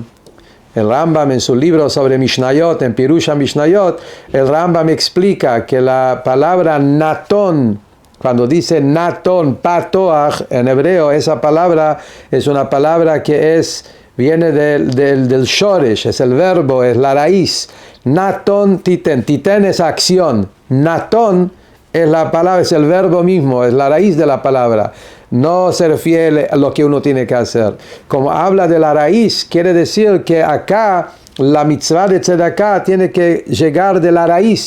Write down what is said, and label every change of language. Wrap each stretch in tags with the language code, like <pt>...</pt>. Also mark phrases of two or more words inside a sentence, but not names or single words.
<es>El Rambam en su libro sobre Mishnayot, en</es> <he>פירוש משניות,</he> <es>el Rambam explica que la palabra Natón, cuando dice</es> <he>נתון פתוח,</he> <es>en hebreo, esa palabra es una palabra que viene del shoresh, es el verbo, es la raíz.</es> <he>נתון תתן,</he> <es>titen es acción, natón es la palabra, es el verbo mismo, es la raíz de la palabra. No se refiere a lo que uno tiene que hacer. Como habla de la raíz, quiere decir que acá la mitzvah de tzedakah tiene que llegar de la raíz.</es>